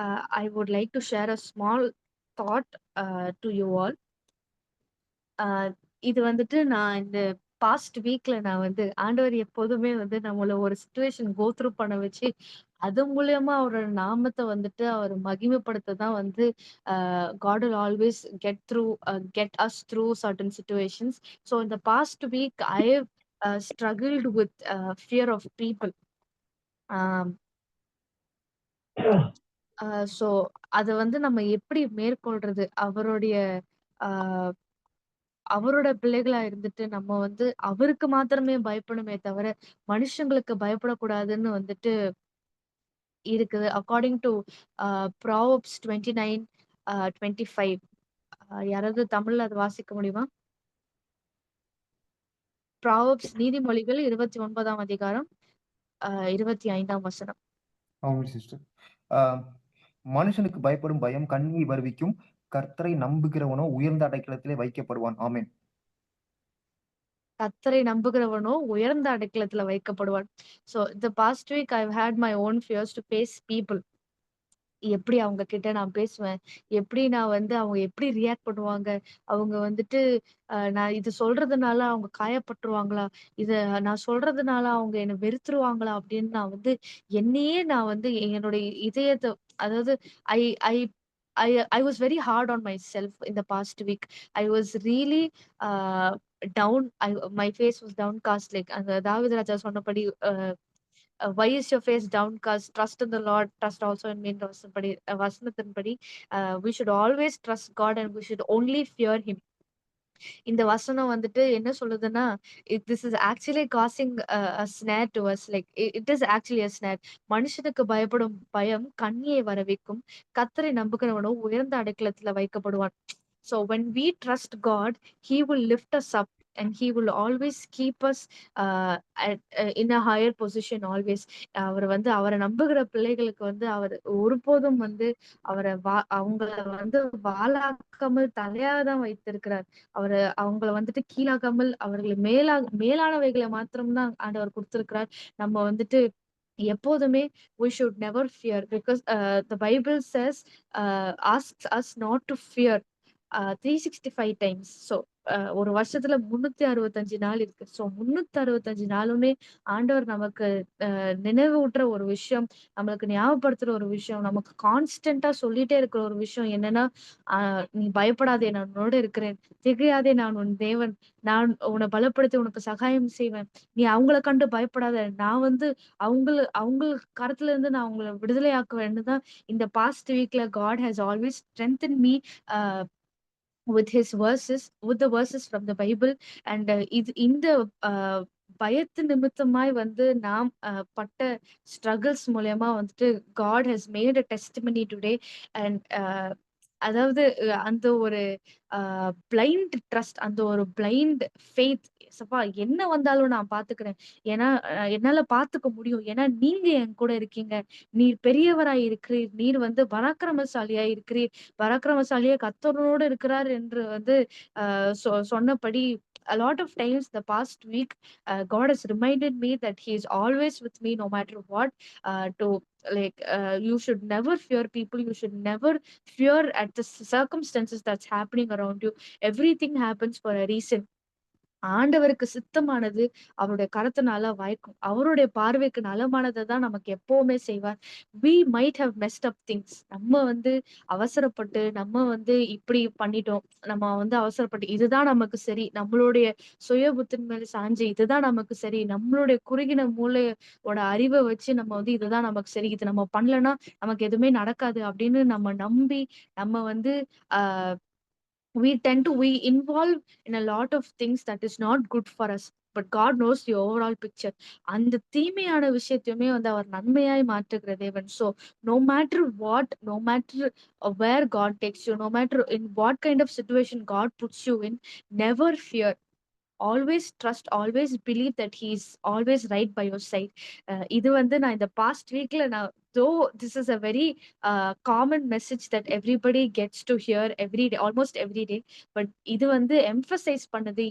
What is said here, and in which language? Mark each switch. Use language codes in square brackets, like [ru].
[en] I would like to share a small thought to you all. [ta] இது வந்துட்டு நான் இந்த பாஸ்ட் வீக்ல நான் வந்து ஆண்டவர் எப்போதுமே வந்து நம்மள ஒரு சுச்சுவேஷன் கோ த்ரூ பண்ண வச்சு அது மூலியமா அவரோட நாமத்தை வந்துட்டு அவர் மகிமைப்படுத்த தான் வந்து [en] God will always get us through certain situations. So in the past week, struggled with fear of people. [ta] um, so அத வந்து நம்ம எப்படி மேற்கொள்றது? ஆஹ் அவரோட பிள்ளைகளா இருந்துட்டு நம்ம வந்து அவருக்கு மாத்திரமே பயப்படணுமே தவிர, மனுஷங்களுக்கு பயப்படக்கூடாதுன்னு வந்துட்டு இருக்குது. [en] According to Proverbs 29 25. [ta] யாராவது தமிழ்ல அத வாசிக்க முடியுமா? ப்ராவெர்ப்ஸ் நீதிமொழிகள் 29ஆம் அதிகாரம் 25ஆம் வசனம். ஆமாம் சிஸ்டர். மனுஷனுக்கு பயப்படும் பயம் கண்ணியை வருவிக்கும். கர்த்தரை நம்புகிறவனோ உயர்ந்த அடைக்கலத்திலே வைக்கப்படுவான். ஆமென். கர்த்தரை நம்புகிறவனோ உயர்ந்த அடைக்கலத்துல வைக்கப்படுவான். [en] So the past week I've had my own fears to face people. [ta] எப்படி அவங்க கிட்ட நான் பேசுவேன்? எப்படி நான் வந்து அவங்க எப்படி ரியாக்ட் பண்ணுவாங்க? அவங்க வந்துட்டு நான் இது சொல்றதுனால அவங்க காயப்பட்டுருவாங்களா? இத நான் சொல்றதுனால அவங்க என்ன வெறுத்துருவாங்களா? அப்படின்னு நான் வந்து என்னையே நான் வந்து என்னுடைய இதயத்த அதாவது [en] I I I I was very hard on myself in the past week. I was really a down. My face was downcast like [ta] அந்த தாவீது ராஜா சொன்னபடி [en] why is your face downcast? Trust in the Lord, trust also in me. வசனத்தின்படி we should always trust God and we should only fear him. [ta] இந்த வசனம் வந்துட்டு என்ன சொல்லுதுன்னா, [en] This is actually causing a snare to us like it is actually a snare. [ta] மனுஷனுக்கு பயப்படும் பயம் கண்ணியை வரவைக்கும். கர்த்தரை நம்புகிறவனோ உயர்ந்த அடைக்கலத்துல வைக்கப்படுவான். [en] So when we trust God, he will lift us up and he will always keep us in a higher position always. [ta] அவர் வந்து அவரை நம்புகிற பிள்ளைகளுக்கு வந்து அவர் ஒருபோதும் வந்து அவங்கள வந்து வாலாக்காமல் தலையா தான் வைத்திருக்கிறார். அவங்கள வந்துட்டு கீழாக்காமல் அவர்களை மேலானவைகளை மாத்திரம் தான் ஆண்டவர் கொடுத்திருக்கிறார். நம்ம வந்துட்டு எப்போதுமே [en] we should never fear because the Bible says asks us not to fear 365 times. [ta] So ஒரு வருஷத்துல 365 நாள் இருக்கு. ஸோ 365 நாளுமே ஆண்டவர் நமக்கு நினைவூட்டுற ஒரு விஷயம், நம்மளுக்கு ஞாபகப்படுத்துற ஒரு விஷயம், நமக்கு கான்ஸ்டன்டா சொல்லிட்டே இருக்கிற ஒரு விஷயம் என்னன்னா, நீ பயப்படாதே, நான் உன்னோட இருக்கிறேன். திகையாதே, நான் உன் தேவன். நான் உன்னை பலப்படுத்தி உனக்கு சகாயம் செய்வேன். நீ அவங்கள கண்டு பயப்படாத. நான் வந்து அவங்க கரத்துல இருந்து நான் அவங்கள விடுதலையாக்குவேன்னு தான் இந்த பாஸ்ட் வீக்ல [en] God has always strengthen me with the verses from the Bible. [ta] And இது இந்த பயத்து நிமித்தமாய் வந்து நாம் பட்ட ஸ்ட்ரகிள்ஸ் மூலியமா வந்துட்டு [en] God has made a testimony today. [ta] And அதாவது அந்த ஒரு பிளைண்ட் ட்ரஸ்ட், அந்த ஒரு பிளைண்ட் ஃபெய்த், சப்பா என்ன வந்தாலும் நான் பாத்துக்கிறேன். ஏன்னா என்னால பாத்துக்க முடியும். ஏன்னா நீங்க என் கூட இருக்கீங்க. நீர் பெரியவராய் இருக்கிறீர். நீர் வந்து பராக்கிரமசாலியாய் இருக்கிறீர். பராக்கிரமசாலியா கர்த்தரோடு இருக்கிறார் என்று வந்து சொன்னபடி [en] a lot of times the past week God has reminded me that he is always with me no matter what. To like you should never fear people, you should never fear at the circumstances that's happening around you. Everything happens for a reason. [ta] ஆண்டவருக்கு சித்தமானது அவருடைய கரத்தினால வாய்க்கும். அவருடைய பார்வைக்கு நலமானதை தான் நமக்கு எப்பவுமே செய்வார். [en] we might have messed up things. [ta] நம்ம வந்து அவசரப்பட்டு நம்ம வந்து இப்படி பண்ணிட்டோம். நம்ம வந்து அவசரப்பட்டு இதுதான் நமக்கு சரி, நம்மளுடைய சுய புத்தின் மேல சாஞ்சு இதுதான் நமக்கு சரி, நம்மளுடைய குறுகின மூளையோட அறிவை வச்சு நம்ம வந்து இதுதான் நமக்கு சரி, இது நம்ம பண்ணலன்னா நமக்கு எதுவுமே நடக்காது அப்படின்னு நம்ம நம்பி நம்ம வந்து ஆஹ் [en] we involve in a lot of things that is not good for us, but God knows the overall picture. [ta] அந்த தீமையான விஷயத்தையுமே வந்து அவர் நன்மையாய் மாற்றுகிற தேவன். [en] So no matter what, no matter where God takes you, no matter in what kind of situation God puts you in, never fear. Always trust, always believe that he's always right by your side. [ta] இது வந்து நான் இந்த past வீக்ல நான் [en] though this is a very common message that everybody gets to hear every day, almost every day, but இது வந்து emphasize பண்ணுது.